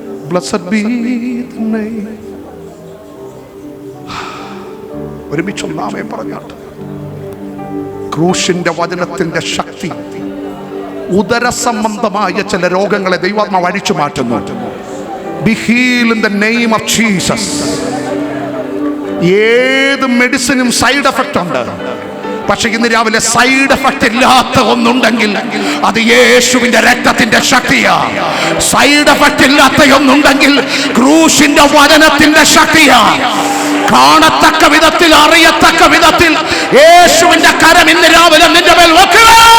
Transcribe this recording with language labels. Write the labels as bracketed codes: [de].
[en] Blessed be the name. [ml] ഒരുമിച്ച് ഒന്നാമേ പറഞ്ഞാട്ട്. ക്രൂശിന്റെ വചനത്തിന്റെ ശക്തി ഉദര സംബന്ധമായ ചില രോഗങ്ങളെ ദൈവാത്മാവ് അഴിച്ചു മാറ്റുന്നു. [en] Be healed in the name of Jesus. [ml] ഏത് മെഡിസിനും സൈഡ് എഫക്റ്റ് ഉണ്ട്. പക്ഷെ ഇന്ന് രാവിലെ സൈഡ് എഫക്റ്റ് ഇല്ലാത്ത ഒന്നുണ്ടെങ്കിൽ അത് യേശുവിന്റെ രക്തത്തിന്റെ ശക്തിയാ. സൈഡ് എഫക്റ്റ് ഇല്ലാത്ത ഒന്നുണ്ടെങ്കിൽ ക്രൂശിന്റെ വചനത്തിന്റെ ശക്തിയാ. കാണത്തക്ക വിധത്തിൽ, അറിയത്തക്ക വിധത്തിൽ യേശുവിന്റെ കരം ഇന്ന് രാവിലെ നിന്റെ മേൽ വെക്കുക.